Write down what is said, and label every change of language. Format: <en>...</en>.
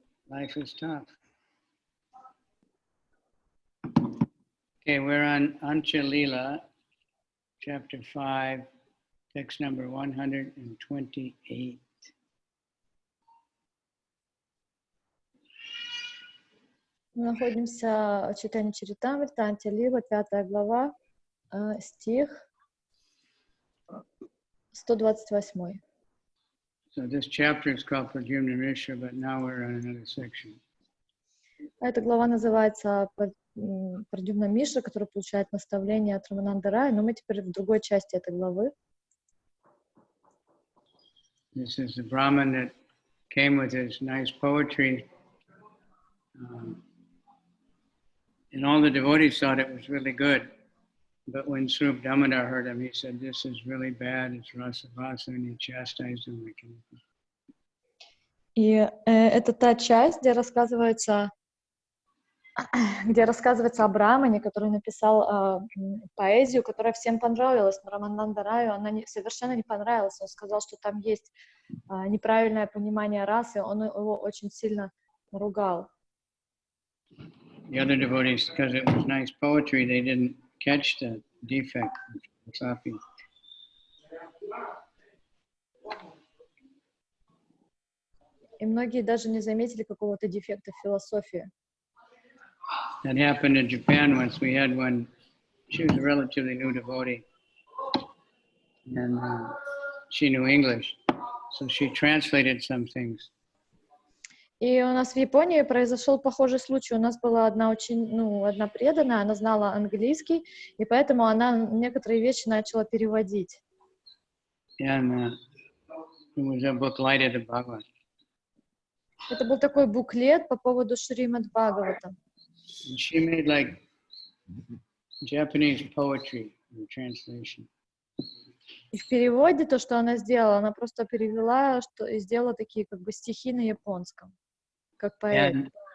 <en>Life is tough. Okay, we're on Антья-лила, chapter 5, text number 128.</en> <ru>Мы находимся в Чайтанья-чаритамрита, Антья-лила, 5 глава, стих 128.</ru> <en>So this chapter is called Pradyumna, but now we're on another section.</en> <ru>Эта глава называется Прадьюмна Мишра, который получает наставление от Рамананда Рая, но мы теперь в другой части этой главы.</ru> <en>This is the Brahmin that came with his nice poetry. And all the devotees thought it was really good. But when Srup Damodar heard him, he said, this is really bad, it's rasa rasa, and he chastised him like anything.</en> <ru>И это та часть, где рассказывается о Брахмане, который написал поэзию, которая всем понравилась, но Рамананда Раю она совершенно не понравилась. Он сказал, что там есть неправильное понимание расы, он его очень сильно ругал.</ru> <en>The other devotees, because it was nice poetry, they didn't catch the defect of philosophy.</en> <ru>И многие даже не заметили какого-то дефекта в философии.</ru> <en>That happened in Japan once. We had one, she was a relatively new devotee, and she knew English, so she translated some things.</en> <ru>И у нас в Японии произошел похожий случай. У нас была одна преданная, она знала английский, и поэтому она некоторые вещи начала переводить.</ru> <en>And it was a booklet of the Bhagavad.</en> <ru>Это был такой буклет по поводу Шримад Бхагавата.</ru> <en>And she made like Japanese poetry in translation.</en> <ru>И в переводе то, что она сделала, она просто перевела и сделала такие как бы стихи на японском, как поэзия.</ru>